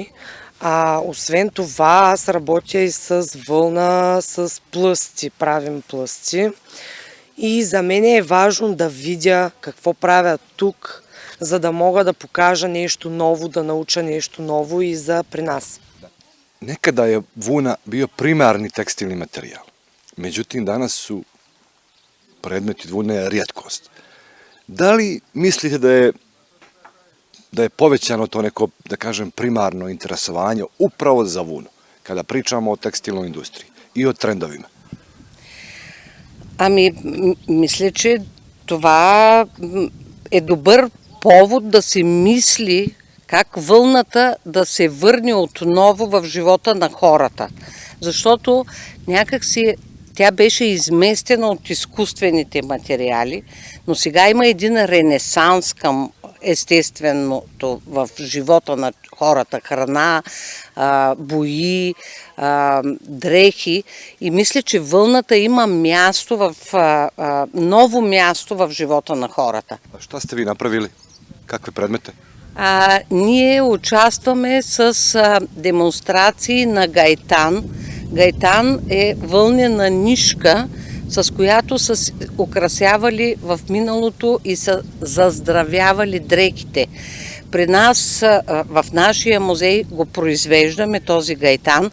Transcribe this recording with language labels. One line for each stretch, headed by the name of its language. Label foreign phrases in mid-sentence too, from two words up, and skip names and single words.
Bulgarian: Освен това, аз работя и с вълна, с плъсти, правим плъсти. И за мен е важно да видя какво правят тук, за да мога да покажа нещо ново, да науча нещо ново и за при нас.
Serbian: Nekada je vuna bio primarni tekstilni materijal. Međutim, danas su predmeti vune rijetkost. Da li mislite da je povećano to neko, da kažem, primarno interesovanje upravo za vunu, kada pričamo o tekstilnoj industriji и o трендовima?
Bulgarian: Мисля, че това е добър повод да се мисли как вълната да се върне отново в живота на хората. Защото някакси тя беше изместена от изкуствените материали, но сега има един ренесанс към естественото в живота на хората. Храна, бои, дрехи. И мисля, че вълната има място ново място в живота на хората.
Serbian: А šta ste vi napravili? Kakve predmete?
Bulgarian: Ние участваме с демонстрации на гайтан. Гайтан е вълнена нишка, с която са украсявали в миналото и са заздравявали дрехите. При нас, в нашия музей го произвеждаме този гайтан.